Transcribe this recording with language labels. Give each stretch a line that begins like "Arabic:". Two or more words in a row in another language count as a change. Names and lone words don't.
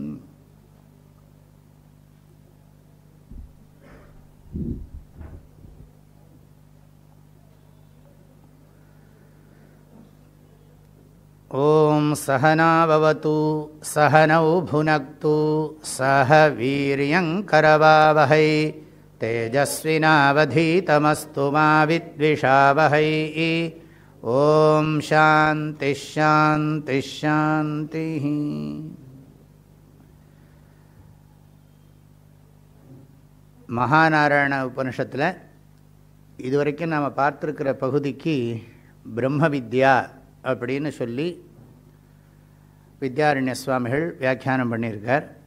Sanskrit: ॐ सहना भवतु सहनौ भुनक्तु सह वीर्यङ्करवावहै तेजस्विनावधीतमस्तु मा विद्विषावहै. ॐ शान्तिः शान्तिः शान्तिः.
Tamil: மகாநாராயண உபனிஷத்தில் இதுவரைக்கும் நாம் பார்த்துருக்கிற பகுதிக்கு பிரம்ம வித்யா அப்படின்னு சொல்லி வித்யாரண்ய சுவாமிகள் வியாக்கியானம் பண்ணியிருக்கார்.